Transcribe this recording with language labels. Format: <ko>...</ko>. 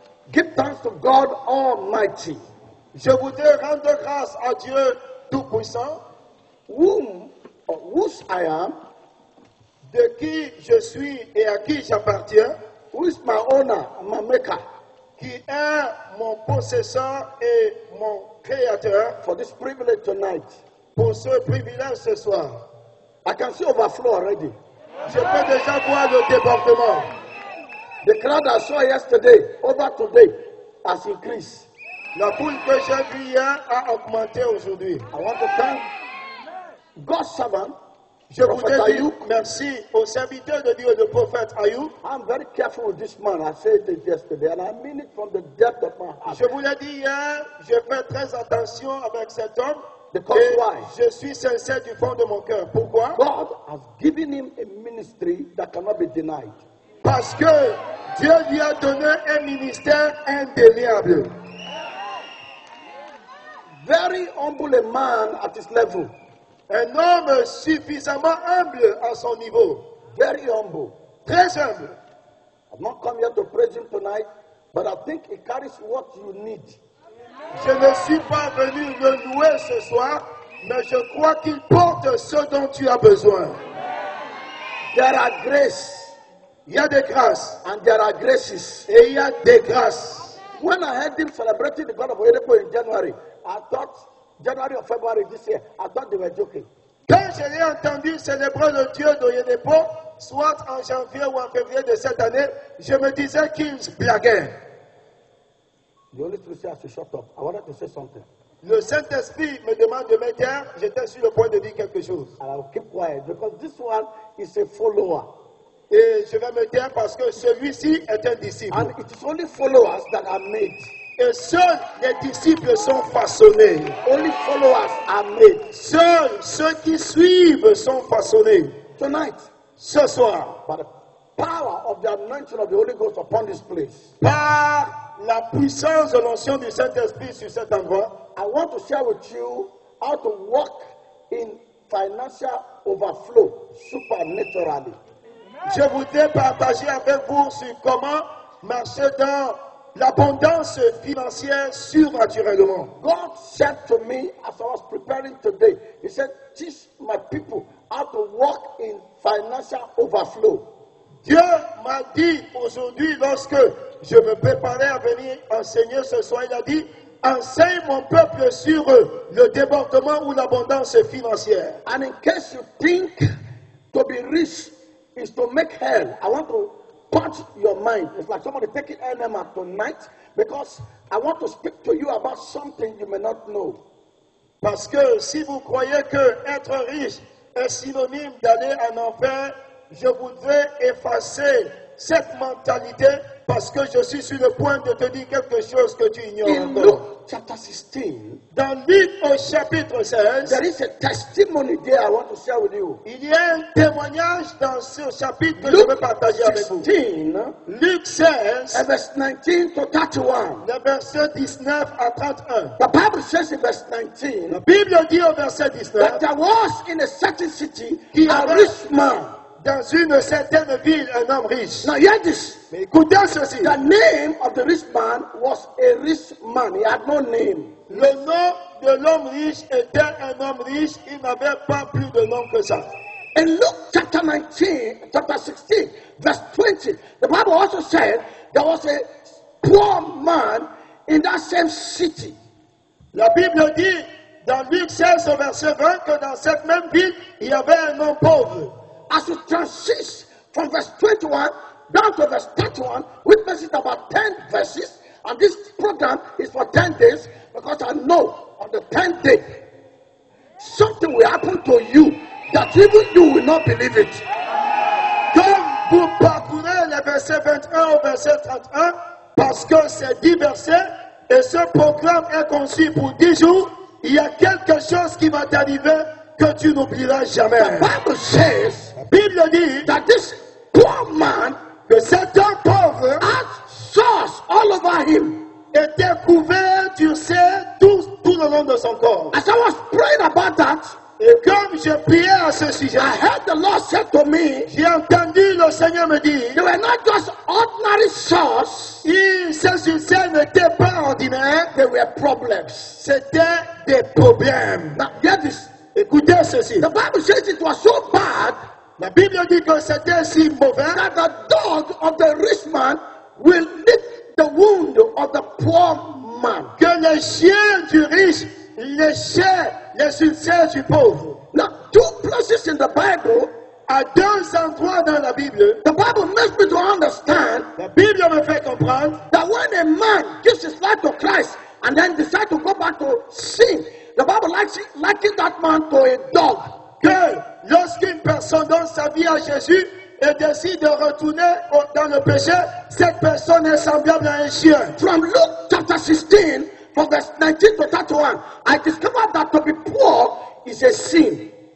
<en>give thanks to God Almighty,</en> <fr>je voudrais rendre grâce à Dieu Tout-Puissant,</fr> <en>whose I am,</en> <fr>de qui je suis et à qui j'appartiens,</fr> <en>who is my owner, my maker,</en> <fr>qui est mon possesseur et mon créateur,</fr> <en>for this privilege tonight.</en> <fr>pour ce privilège ce soir.</fr> <en>I can see overflow already.</en> <fr>Je peux déjà voir le débordement.</fr> <en>The crowd I saw yesterday, over today, has increased.</en> <fr>La foule que j'ai vue hier a augmenté aujourd'hui.</fr> <en>I want to thank God's servant,</en> <fr>Je</fr> <en>Prophet</en> <fr>voudrais dire</fr> <en>Ayub.</en> <fr>merci au serviteur de Dieu, le prophète Ayub.</fr> <en>I'm very careful with this man. I said it yesterday, and I mean it from the depth of my heart.</en> <fr>Je vous l'ai dit hier, je fais très attention avec cet homme.</fr> <en>Because</en> <fr>Et</fr> <en>why?</en> <fr>je suis sincère du fond de mon cœur. Pourquoi?</fr> <en>God has given him a ministry that cannot be denied.</en> <fr>Parce que Dieu lui a donné un ministère indéniable.</fr> <en>Very humble a man at his level.</en> <fr>Un homme suffisamment humble à son niveau.</fr> <en>Very humble.</en> <fr>Très humble.</fr> <en>I've not come here to praise him tonight, but I think he carries what you need.</en> <fr>Je ne suis pas venu le louer ce soir, mais je crois qu'il porte ce dont tu as besoin.</fr> <en>There are grace</en> <fr>Il y a des grâces</fr> <en>and there are graces.</en> <fr>et il y a des grâces.</fr> <en>When I heard him celebrating the God of Oyedepo in January, I thought, January or February this year, I thought they were joking.</en> <fr>Quand je l'ai entendu célébrer le Dieu d'Oyedepo, soit en janvier ou en février de cette année, je me disais qu'il blaguait.</fr> <en>The Holy Spirit said I should shut up. I wanted to say something.</en> <fr>Le Saint-Esprit me demande de me taire, j'étais sur le point de dire quelque chose.</fr> <en>And I will keep quiet because this one is a follower.</en> <fr>Et je vais me taire parce que celui-ci est un disciple.</fr> <en>And it is only followers that are made.</en> <fr>Et seuls les disciples sont façonnés.</fr> <en>Only followers are made.</en> <fr>Seuls ceux qui suivent sont façonnés.</fr> <en>Tonight,</en> <fr>Ce soir,</fr> <en>by the power of the anointing of the Holy Ghost upon this place,</en> <fr>par la puissance de l'onction du Saint-Esprit sur cet endroit,</fr> <en>I want to share with you how to walk in financial overflow supernaturally.</en> <fr>je voudrais partager avec vous sur comment marcher dans l'abondance financière surnaturellement.</fr> <en>God said to me as I was preparing today, He said, teach my people how to walk in financial overflow.</en> <fr>Dieu m'a dit aujourd'hui, lorsque je me préparais à venir enseigner ce soir, il a dit, enseigne mon peuple sur le débordement ou l'abondance financière.</fr> <en>And in case you think to be rich is to make hell, I want to punch your mind. It's like somebody taking enema tonight because I want to speak to you about something you may not know.</en> <fr>Parce que si vous croyez que être riche est synonyme d'aller en enfer, je voudrais effacer cette mentalité parce que je suis sur le point de te dire quelque chose que tu ignores</fr> <en>In</en> <fr>encore.</fr> <en>Luke chapter 16,</en> <fr>Dans Luc au chapitre 16,</fr> <en>there is a testimony there I want to share with you.</en> <fr>il y a un témoignage dans ce chapitre que je</fr> <en>Luke</en> <fr>veux partager avec vous.</fr> <en>16,</en> <fr>Luc 16,</fr> <en>and verse 19 to 31.</en> <fr>le verset 19 à 31.</fr> <en>The Bible says in verse</en> <fr>La</fr> <en>19</en> <fr>Bible dit au verset 19,</fr> <en>that there was in a certain city</en> <fr>Qui</fr> <en>a</en> <fr>avait-</fr> <en>rich man.</en> <fr>dans une certaine ville, un homme riche.</fr> <en>Now hear this.</en> <fr>Mais écoutez ceci.</fr> <en>The name of the rich man was a rich man. He had no name.</en> <fr>Le nom de l'homme riche était un homme riche, il n'avait pas plus de nom que ça.</fr> <en>In Luke chapter 16, verse 20, the Bible also said there was a poor man in that same city.</en> <fr>La Bible dit dans Luc 16 au verset 20 que dans cette même ville, il y avait un homme pauvre.</fr> <en>As you transit from verse 21 down to verse 31, witnesses about 10 verses, and this program is for 10 days because I know on the 10th day something will happen to you that even you will not believe it.</en> <fr>Comme vous parcourez les versets 21 au verset 31, parce que c'est 10 versets, et ce programme est conçu pour 10 jours, il y a quelque chose qui va t'arriver que tu n'oublieras jamais.</fr> <en>The Bible says</en> <fr>La Bible dit</fr> <en>that this poor man</en> <fr>que cet homme pauvre</fr> <en>had sores all over him.</en> <fr>était couvert, tu sais, tout le long de son corps.</fr> <en>As I was praying about that,</en> <fr>Et comme je priais à ce sujet,</fr> <en>I heard the Lord say to me,</en> <fr>j'ai entendu le Seigneur me dire,</fr> <en>they were not just ordinary sores,</en> <fr>ces succès n'étaient pas ordinaires,</fr> <en>they were problems.</en> <fr>c'était des problèmes.</fr> <en>Now, hear this.</en> <fr>Écoutez ceci.</fr> <en>The Bible says it was so bad</en> <fr>La Bible dit que c'était si mauvais</fr> <en>that the dog of the rich man will lick the wound of the poor man.</en> <fr>que les chiens du riche léchaient les succès du pauvre.</fr> <en>Now, two places in the Bible,</en> <fr>À 2 endroits dans la Bible,</fr> <en>the Bible makes me to understand</en> <fr>la Bible me fait comprendre</fr> <en>that when a man gives his life to Christ and then decides to go back to sin, the Bible likens that man to a dog.</en> <fr>que lorsqu'une personne donne sa vie à Jésus et décide de retourner dans le péché, cette personne est semblable à un chien.</fr> <en>From Luke chapter 16, from verse 19 to 31, I discovered that to be poor is a sin.</en>